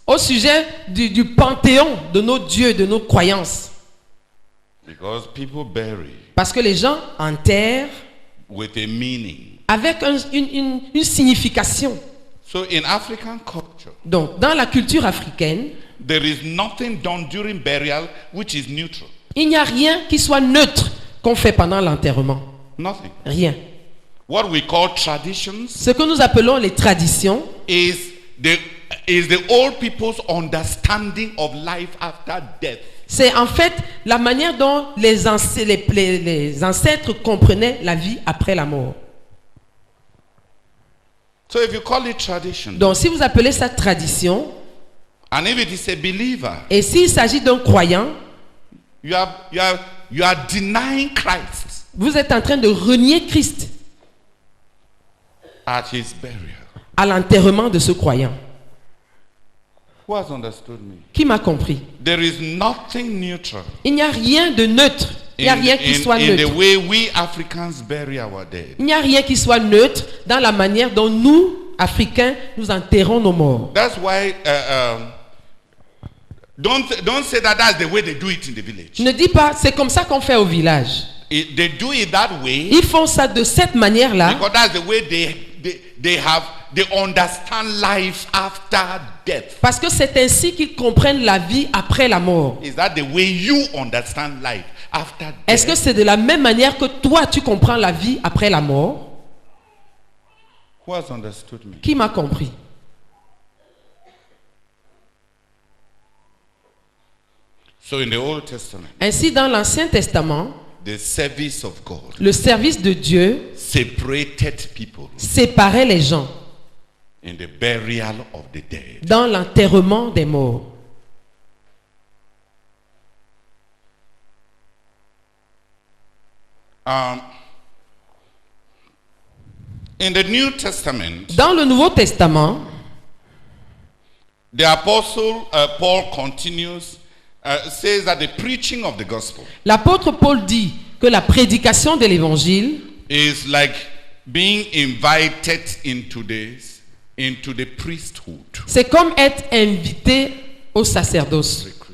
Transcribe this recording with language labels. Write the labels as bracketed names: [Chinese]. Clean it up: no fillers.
[French] Au sujet du panthéon de nos dieux, de nos croyances. [English] Because people bury. [French] Parce que les gens enterrent [English] with a meaning. [French] Avec une signification. [English] So in African culture, [French] donc dans la culture africaine, [English] there is nothing done during burial which is neutral. [French] Il n'y a rien qui soit neutre qu'on fait pendant l'enterrement. [English] Nothing. [French] Rien. [English] What we call traditions, [French] ce que nous appelons les traditions, [English] is the old people's understanding of life after death. [French] C'est en fait la manière dont les ancêtres comprenaient la vie après la mort. [English] So if you call it tradition, [French] donc si vous appelez ça tradition, [English] and if it is a believer, [French] et s'il s'agit d'un croyant, [English] you are denying Christ. [French] Vous êtes en train de renier Christ. [English] At his burial. [French] À l'enterrement de ce croyant. [English] Who has understood me? [French] Qui m'a compris? [English] There is nothing neutral. [French] Il n'y a rien de neutre. Il n'y a rien qui soit neutre. [English] In the way we Africans bury our dead. [French] Il n'y a rien qui soit neutre dans la manière dont nous, Africains, nous enterrons nos morts. [English] That's why don't say that that's the way they do it in the village. [French] Ne dis pas c'est comme ça qu'on fait au village. [English] They do it that way. [French] Ils font ça de cette manière-là. [English] Because that's the way they understand life after death. [French] Parce que c'est ainsi qu'ils comprennent la vie après la mort. [English] Is that the way you understand life after death? [French] Est-ce que c'est de la même manière que toi tu comprends la vie après la mort? [English] Who has understood me? [French] Qui m'a compris? [English] So in the Old Testament, [French] ainsi dans l'Ancien Testament, [English] the service of God, [French] le service de Dieu [English] separated people, [French] séparait les gens [English] in the burial of the dead. [French] Dans l'enterrement des morts. [English] In the New Testament, [French] dans le Nouveau Testament, [English] the apostle Paul continues, says that the preaching of the gospel, [French] l'apôtre Paul dit que la prédication de l'évangile [English] is like being invited into the priesthood. [French] C'est comme être invité au sacerdoce.